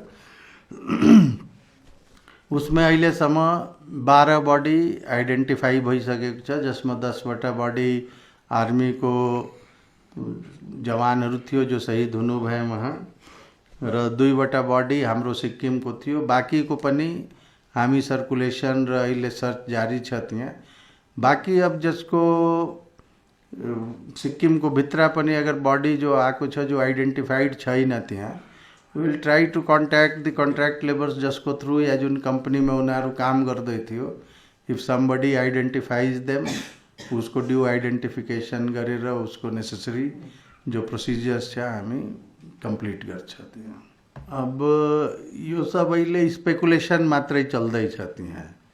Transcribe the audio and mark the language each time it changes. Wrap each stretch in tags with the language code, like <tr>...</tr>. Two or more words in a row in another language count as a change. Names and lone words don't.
<ne>उसमा अहिलेसम्म 12</ne> <en>body identify</en> <ne>भइसकेको छ, जसमा 10वटा बडी आर्मीको जवानहरू थियो जो शहीद हुनुभयो वहाँ, र 2वटा बडी हाम्रो सिक्किमको थियो. बाँकीको पनि हामी सर्कुलेसन र अहिले सर्च जारी छ त्यहाँ. बाँकी अब जसको सिक्किमको भित्र पनि अगर बडी जो आएको छ जो आइडेन्टिफाइड छैन त्यहाँ,</ne> <en>will try to contact the contract labours</en> <ne>जसको थ्रू या जुन कंपनी में उनीहरू काम गर्दै थियो,</ne> <en>if somebody identifies them,</en> <ne>उसको</ne> <en>due identification</en> <ne>गरेर उसको नेसेसरी जो प्रोसिजर्स छ हामी कम्प्लिट गर्छ त्यहाँ। अब यो सब अहिले स्पेकुलेसन मात्रै चल्दैछ त्यहाँ।</ne>